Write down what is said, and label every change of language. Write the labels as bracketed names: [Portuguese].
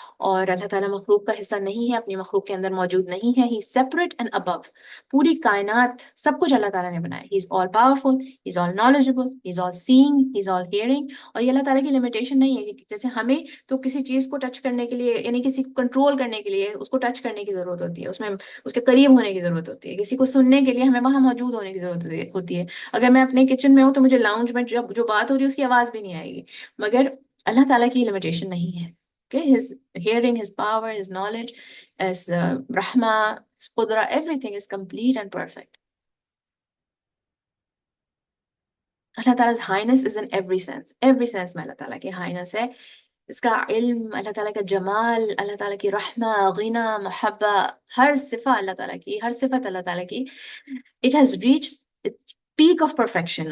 [Urdu] اور اللہ تعالیٰ مخلوق کا حصہ نہیں ہے، اپنی مخلوق کے اندر موجود نہیں ہے. [English] he is separate and above. [Urdu] پوری کائنات سب کچھ اللہ تعالیٰ نے بنایا. [English] he is all powerful, he is all knowledgeable, he is all seeing, he is all hearing. [Urdu] اور یہ اللہ تعالیٰ کی لمیٹیشن نہیں ہے کہ جیسے ہمیں تو کسی چیز کو ٹچ کرنے کے لیے، یعنی کسی کو کنٹرول کرنے کے لیے اس کو ٹچ کرنے کی ضرورت ہوتی ہے، اس میں اس کے قریب ہونے کی ضرورت ہوتی ہے. کسی کو سننے کے لیے ہمیں وہاں موجود ہونے کی ضرورت ہوتی ہے. اگر میں اپنے کچن میں ہوں تو مجھے لاؤنج میں جو بات ہو رہی ہے اس کی آواز بھی نہیں آئے گی، مگر اللہ تعالیٰ کی لمیٹیشن نہیں ہے. [English] his hearing, his power, his knowledge, his rahmah, his qudra, everything is complete and perfect. اللہ تعالیٰ's highness is in every sense [Urdu] میں اللہ تعالیٰ کی highness ہے. اس کا علم، اللہ تعالیٰ کا جمال، اللہ تعالیٰ کی رحمہ، غنہ، محبہ، ہر صفہ اللہ تعالیٰ کی، ہر صفت اللہ تعالیٰ کی [English] it has reached its peak of perfection.